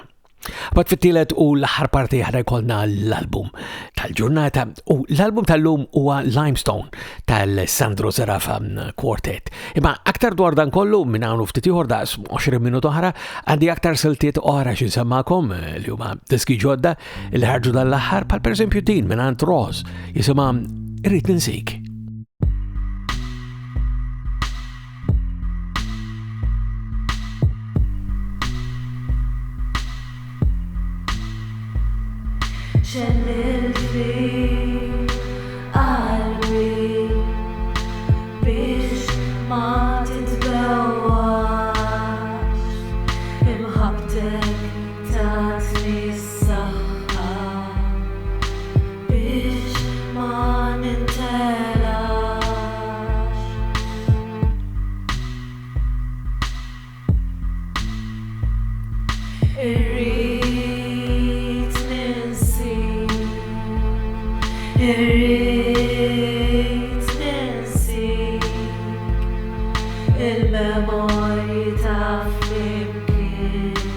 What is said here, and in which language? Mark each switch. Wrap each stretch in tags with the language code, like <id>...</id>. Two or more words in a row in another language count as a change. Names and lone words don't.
<mt>Bat fit-tielet u l-aħħar parti ħadha jkollna l-album tal-ġurnata u l-album tal-lum huwa Limestone tal-Sandro Zerafa Quartet. Imma aktar dwar dan kollu minn hawn ftit ieħor daqs 20 minut oħra għandi aktar siltiet oħra x'insemmakom li huma diski ġodda li ħarġu dan l-aħħar bħal pereżempju din minn Rose jisimha Irrid Ninsik.</mt> <ar>شلل في قلبي بيش ما تتبواش بمحبتك تعطني الصحة بيش ما ننتلاش</ar> <mt>Irrid Ninsik il-memorji ta' flimkien</mt>